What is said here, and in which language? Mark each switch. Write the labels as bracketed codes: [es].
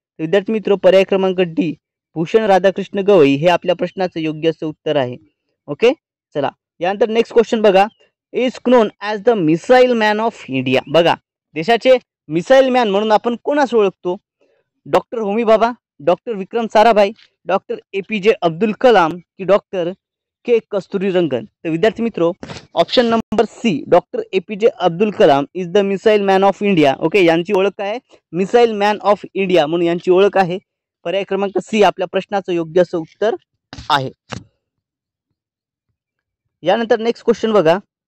[mr] विद्यार्थी मित्र, पर्याय क्रमांक डी भूषण राधाकृष्ण गवई हे आपल्या प्रश्नाचं योग्य असं उत्तर आहे. ओके, चला, यानंतर नेक्स्ट क्वेश्चन बघा, [en] Is known as the missile man of India. [mr] बघा, देशाचे मिसाईल मॅन म्हणून आपण कोणास ओळखतो, doctor Homi Bhabha, doctor Vikram Sarabhai, doctor APJ Abdul Kalam की डॉक्टर के कस्तुरीरंगन? तर विद्यार्थी मित्रो, option number C doctor APJ Abdul Kalam [en] Is the missile man of India. [mr] Okay, यांची ओळख काय आहे? मिसाईल मॅन ऑफ इंडिया म्हणून यांची ओळख आहे. पर्याय क्रमांक सी आपल्या प्रश्नाचं योग्य असं उत्तर आहे. यानंतर नेक्स्ट क्वेश्चन बघा.